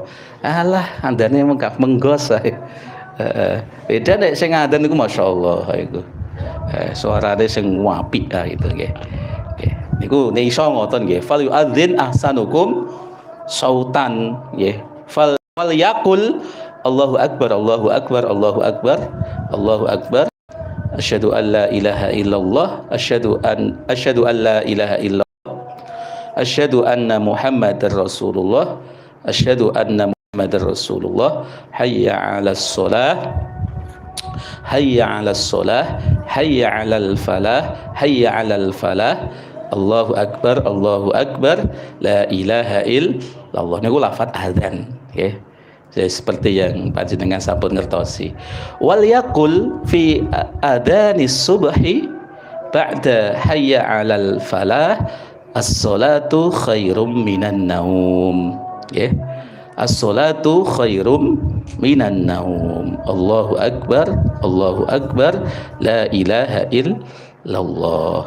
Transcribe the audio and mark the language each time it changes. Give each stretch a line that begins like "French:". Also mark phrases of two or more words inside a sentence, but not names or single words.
Javanese: Alah, andane menggos ae. Beda nek sing adzan niku masyaallah iku. Suarane sing apik itu nggih. Nggih. Niku nek iso ngoten nggih.
Arabic: فليؤذن أحسنكم صوتا
Javanese: nggih.
Arabic: فليقل الله أكبر الله أكبر الله أكبر الله أكبر. أشهد أن لا إله إلا الله أشهد أن لا إله إلا الله أشهد أن محمدا رسول الله أشهد أن محمدا رسول الله حي على الصلاة حي على الصلاة حي على الفلاح حي على الفلاح الله أكبر لا إله إلا الله.
Javanese: Niku lafaz azan nggih.
Indonesian: Seperti yang
Javanese: panjenengan sampun ngertosi.
Arabic: وليقل في أذان الصبح بعد حي على الفلاح الصلاة خير من النوم. Nggih. الصلاة خير من النوم. الله أكبر لا إله إلا الله.